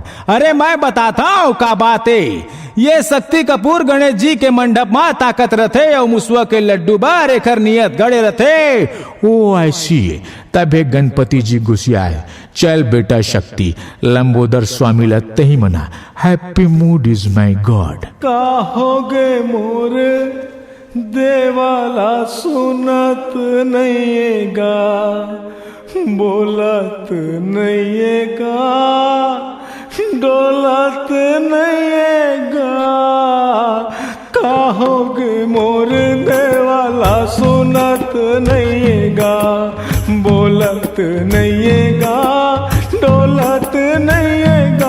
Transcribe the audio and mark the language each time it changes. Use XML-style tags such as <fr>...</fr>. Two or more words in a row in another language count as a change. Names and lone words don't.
<hne>अरे मैं बताता हूँ का बात है। ये शक्ति कपूर गणेश जी के मंडप में ताकत रथे और मुसवा के लड्डू बार एकर नियत गड़े रथे। ओ ऐसी तबे गणपति जी गुस्सियाए। चल बेटा शक्ति लंबोदर स्वामी लगते ही मना</hne> <en>happy mood is my god.</en> <hne>कहोगे मोर देवाला सुनत नहींगा बोलत नहींगा डोलत नहींगा। कहोगे मोर देवाला सुनत नहींगा बोलत नहींगा डोलत नहींगा।</hne>